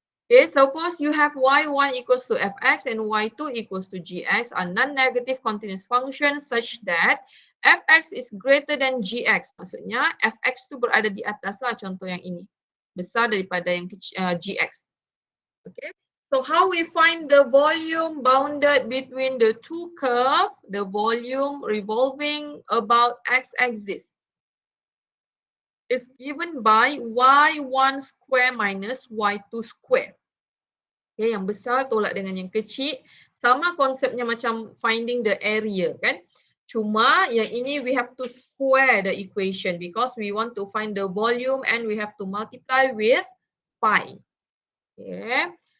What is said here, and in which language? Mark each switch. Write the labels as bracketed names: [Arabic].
[English] Okay, suppose you have y1 equals to fx and y2 equals to gx are non-negative continuous functions such that fx is greater than gx. [Malay] Maksudnya fx tu berada di atas lah, contoh yang ini. Besar daripada yang gx. [English] Okay, so how we find the volume bounded between the two curve, the volume revolving about x-axis. is given by y1 square minus y2 square. [Malay] Okay, yang besar tolak dengan yang kecil. Sama konsepnya macam [English] finding the area [Malay] kan. Cuma yang ini [English] we have to square the equation because we want to find the volume and we have to multiply with pi. Okay.